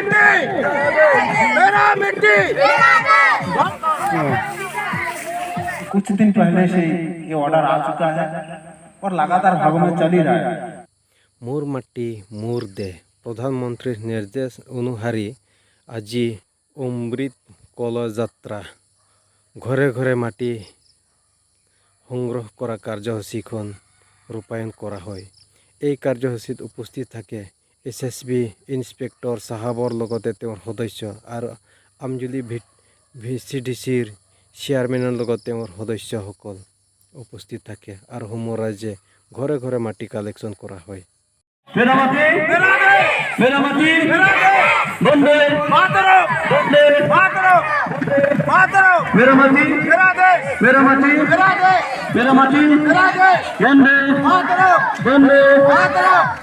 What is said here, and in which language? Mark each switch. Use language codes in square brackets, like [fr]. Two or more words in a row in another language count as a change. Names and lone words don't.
[hi] मेरा मिट्टी। कुछ दिन पहले से ये ऑर्डर आ चुका है और लगातार भागों में चल ही रहा है। [as] মোৰ মাটি মোৰ দে প্ৰধানমন্ত্ৰী নিৰ্দেশ অনুসাৰী আজি অমৃত কলহ যাত্রা ঘৰে ঘৰে মাটি সংগ্ৰহ কৰা কাৰ্যসূচীখন ৰূপায়ণ কৰা হয়। এই কাৰ্যসূচীত উপস্থিত থাকে SSB ইন্সপেক্টৰ চাহাবৰ লগতে তেওঁৰ সদস্য আৰু আমজুলি VCDCৰ চেয়াৰমেনৰ লগত তেওঁৰ সদস্যসকল উপস্থিত থাকে আৰু সমূহ ৰাজ্যে ঘৰে ঘৰে মাটি কালেকশ্যন কৰা হয়। [hi] मेरा माटी मेरा माटी बंदे मातरम बंदे मातरम मातरम। मेरा माटी मेरा देश मेरा माटी मेरा देश मेरा माटी मेरा देश। बंदे मातरम बंदे मातरम।